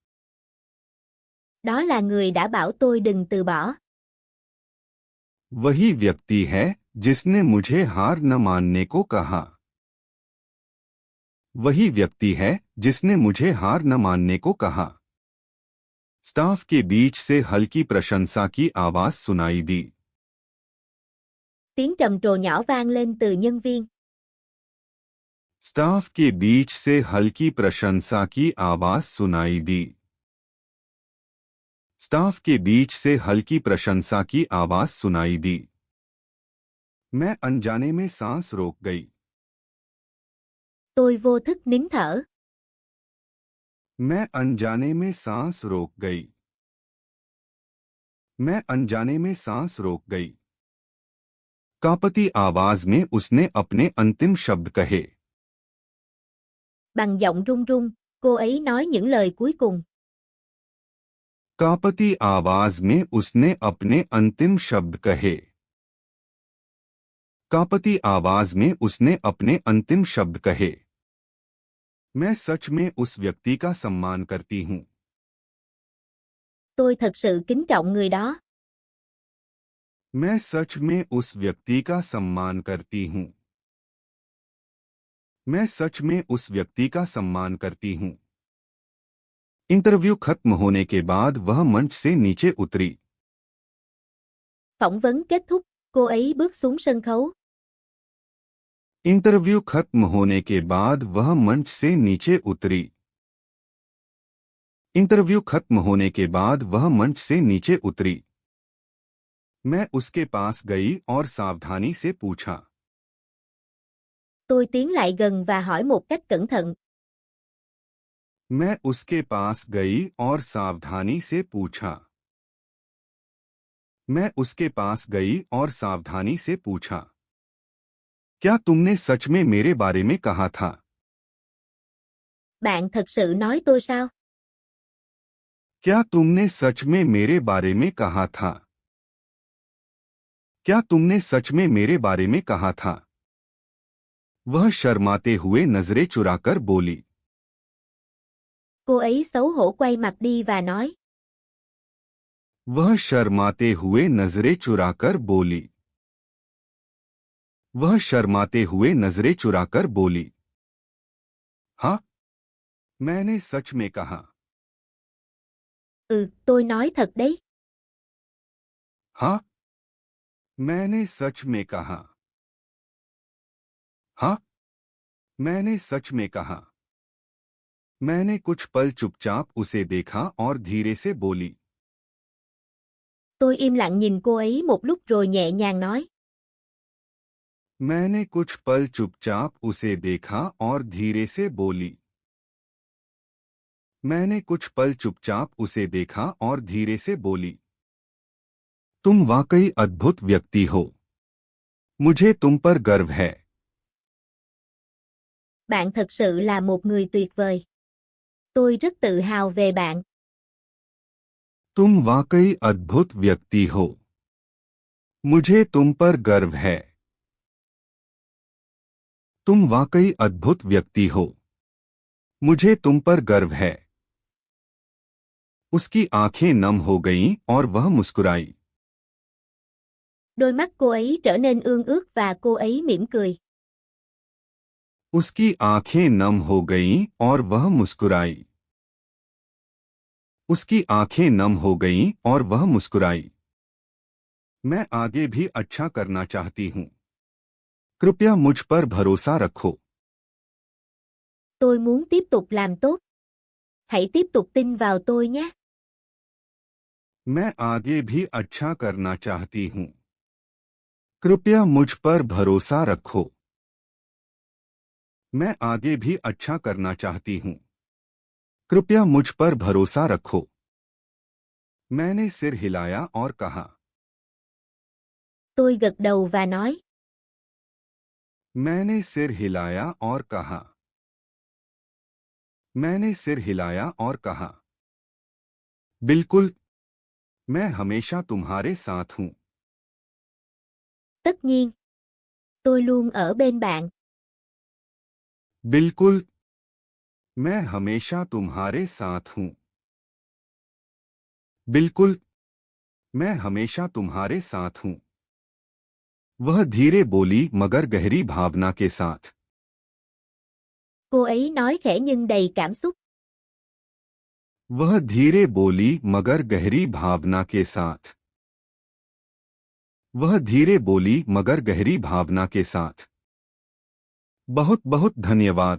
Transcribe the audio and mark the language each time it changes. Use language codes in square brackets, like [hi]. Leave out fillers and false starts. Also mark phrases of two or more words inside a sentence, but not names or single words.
[vi] Đó là người đã bảo tôi đừng từ bỏ. [hi] वही व्यक्ति है जिसने मुझे हार न मानने को कहा। वही व्यक्ति है जिसने मुझे हार न मानने को कहा। स्टाफ के बीच से हल्की प्रशंसा की आवाज सुनाई दी। [vi] Tiếng trầm trồ nhỏ vang lên từ nhân viên. [hi] स्टाफ के बीच से हल्की प्रशंसा की आवाज सुनाई दी। स्टाफ के बीच से हल्की प्रशंसा की आवाज सुनाई दी। मैं अनजाने में सांस रोक गई। [vi] Tôi vô thức nín thở. [hi] मैं अनजाने में सांस रोक गई। मैं अनजाने में सांस रोक गई। कांपती आवाज में उसने अपने अंतिम शब्द कहे। [vi] Bằng giọng run run, cô ấy nói những lời cuối cùng. [hi] कांपती आवाज में उसने अपने अंतिम शब्द कहे। कांपती आवाज में उसने अपने अंतिम शब्द कहे। मैं सच में उस व्यक्ति का सम्मान करती हूँ। [vi] Tôi thật sự kính trọng người đó. [hi] मैं सच में उस व्यक्ति का सम्मान करती हूँ। मैं सच में उस व्यक्ति का सम्मान करती हूँ। इंटरव्यू खत्म होने के बाद वह मंच से नीचे उतरी। [vi] Phỏng vấn kết thúc, cô ấy bước xuống sân khấu. [hi] इंटरव्यू खत्म होने के बाद वह मंच से नीचे उतरी। इंटरव्यू खत्म होने के बाद वह मंच से नीचे उतरी। मैं उसके पास गई और सावधानी से पूछा। [vi] Tôi tiến lại gần và hỏi một cách cẩn thận. [hi] मैं उसके पास गई और सावधानी से पूछा। मैं उसके पास गई और सावधानी से पूछा। क्या तुमने सच में मेरे बारे में कहा था? [vi] Bạn thật sự nói tôi sao? [hi] क्या तुमने सच में मेरे बारे में कहा था? क्या तुमने सच में मेरे बारे में कहा था? वह शर्माते हुए नजरें चुराकर बोली। [vi] Cô ấy xấu hổ quay mặt đi và nói. [hi] वह शर्माते हुए नजरें चुराकर बोली। वह शर्माते हुए नजरें चुराकर बोली। हाँ, मैंने सच में कहा। [vi] Tôi nói thật đấy. [hi] हाँ, मैंने सच में कहा। हाँ, मैंने सच में कहा। मैंने कुछ पल चुपचाप उसे देखा और धीरे से बोली। [vi] Tôi im lặng nhìn cô ấy một lúc rồi nhẹ nhàng nói. [hi] मैंने कुछ पल चुपचाप उसे देखा और धीरे से बोली। मैंने कुछ पल चुपचाप उसे देखा और धीरे से बोली। तुम वाकई अद्भुत व्यक्ति हो। मुझे तुम पर गर्व है। [vi] Bạn thật sự là một người tuyệt vời. Tôi rất tự hào về bạn. [hi] तुम वाकई अद्भुत व्यक्ति हो। मुझे तुम पर गर्व है। तुम वाकई अद्भुत व्यक्ति हो। मुझे तुम पर गर्व है। उसकी आंखें नम हो गईं और वह मुस्कुराई। [vi] Đôi mắt cô ấy trở nên ương ướt và cô ấy mỉm cười. [hi] उसकी आंखें नम हो गईं और वह मुस्कुराई। उसकी आंखें नम हो गईं और वह मुस्कुराई। मैं आगे भी अच्छा करना चाहती हूँ। कृपया मुझ पर भरोसा रखो। [vi] Tôi muốn tiếp tục làm tốt. Hãy tiếp tục tin vào tôi nhé. [hi] मैं आगे भी अच्छा करना चाहती हूँ। कृपया मुझ पर भरोसा रखो। मैं आगे भी अच्छा करना चाहती हूँ। कृपया मुझ पर भरोसा रखो। मैंने सिर हिलाया और कहा। [vi] Tôi gật đầu và nói. [hi] मैंने सिर हिलाया और कहा। मैंने सिर हिलाया और कहा। बिल्कुल, मैं हमेशा तुम्हारे साथ हूँ। [vi] Tất nhiên. Tôi luôn ở bên bạn. [hi] बिल्कुल, मैं हमेशा तुम्हारे साथ हूँ। बिल्कुल, मैं हमेशा तुम्हारे साथ हूँ। वह धीरे बोली मगर गहरी भावना के साथ। [vi] Cô ấy nói khẽ nhưng đầy cảm xúc. [hi] वह धीरे बोली मगर गहरी भावना के साथ। वह धीरे बोली मगर गहरी भावना के साथ। बहुत बहुत धन्यवाद।